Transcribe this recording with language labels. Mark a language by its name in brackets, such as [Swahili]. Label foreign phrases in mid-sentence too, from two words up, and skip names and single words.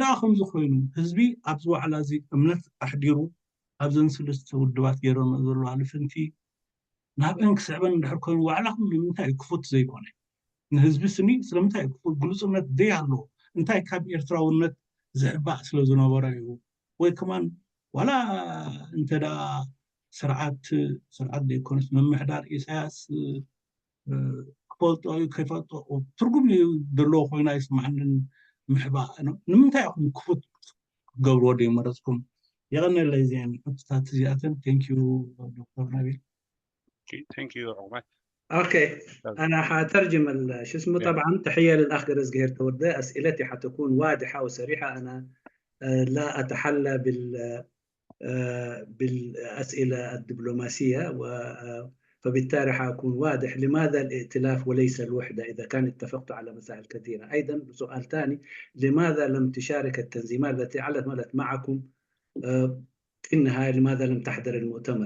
[Tigrinya] ከምዚ ኮይኑ ህዝቢ ኣብዚ ዋዕላ እዚ እምነት ኣሕዲሩ ኣብዘን ሰለስተ ውድባት ገይሮም ዘለዋ ልፍንቲ ናብአን ክስዕበን እንድሕር ኮይኑ ዋዕላኩም ንምንታይ ክፉት ዘይኮነ ንህዝቢ ስኒ ስለምንታይ ክፉት ግሉፅነት ዘይሃለዎ እንታይ ካብ ኤርትራውነት ዝሕባእ ስለ ዝነበረ እዩ ወይ ከማን ዋላ እንተዳ ስርዓት ዘይኮነስ ምምሕዳር ኢሳያስ ክፈልጦ ከይፈልጦ ትርጉም ዘለዎ ኮይና ይስማዓንን ምሕባእ ንምንታይ ኢኹም ክፉት ክገብርዎ ደይመረፅኩም [Arabic] يغنى زين حطت زيادة [English] thank you [Tigrinya] دكتور نبيل [English] thank you عمر [Arabic] اوكي انا حترجم شو اسمه طبعا تحيه للاخ قرز قهير تورده اسئلتي حتكون واضحه وصريحه انا لا اتحلى بالاسئله الدبلوماسيه فبالتالي حاكون واضح لماذا الائتلاف وليس الوحده اذا كان اتفقت على مسائل كثيره ايضا سؤال ثاني لماذا لم تشارك التنظيمات التي عملت معكم في النهاية لماذا لم تحضر المؤتمر؟